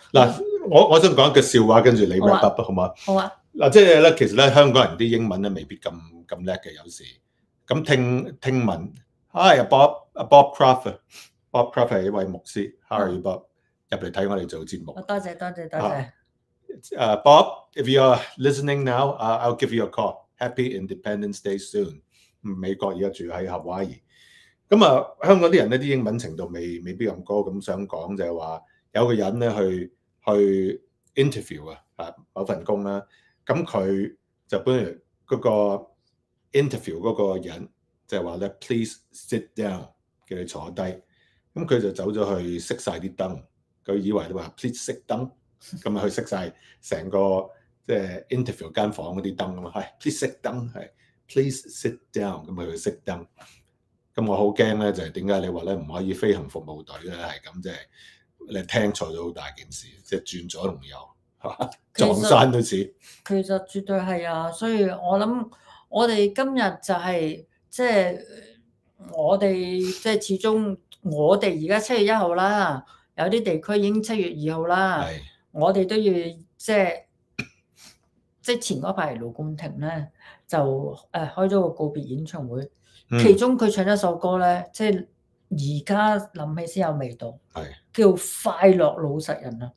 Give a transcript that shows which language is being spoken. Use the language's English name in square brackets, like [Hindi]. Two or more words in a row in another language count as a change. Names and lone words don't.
[Cantonese] 嗱，我想講一個笑話，跟住你 wrap up 好嘛？好啊。嗱，即係咧，其實咧，香港人啲英文咧未必咁叻嘅，有時咁聽聞 ，Hi Bob Crawford 係一位牧師 ， [English] How are you Bob？ [Cantonese] 入嚟睇我哋做節目。多謝。 [English] Bob, if you are listening now, I'll give you a call. Happy Independence Day soon。 [Cantonese] 美國而家住喺夏威夷，咁啊，香港啲人咧啲英文程度未必咁高，咁想講就係話有個人咧去 interview 某份工啦。咁佢就本來嗰個 interview 嗰個人就係話咧 ， [English] please sit down， [Cantonese] 叫你坐低。咁佢就走咗去熄晒啲燈，佢以為你話 please 熄燈，咁啊去熄晒成個即係 interview 間房嗰啲燈啊嘛，係 please 熄燈，係 [English] please sit down， [Cantonese] 咁佢去熄燈。咁我好驚咧，就係點解你話咧唔可以飛行服務隊咧係咁，即係你聽錯咗好大件事，即係轉左同右。撞山都似，其實絕對係啊，所以我諗我哋今日就係即係我哋即係始終我哋而家7月1號啦，有啲地區已經7月2號啦，我哋都要即係前嗰排盧冠廷咧就開咗個告別演唱會，其中佢唱一首歌咧，即係而家諗起先有味道，叫快樂老實人啊，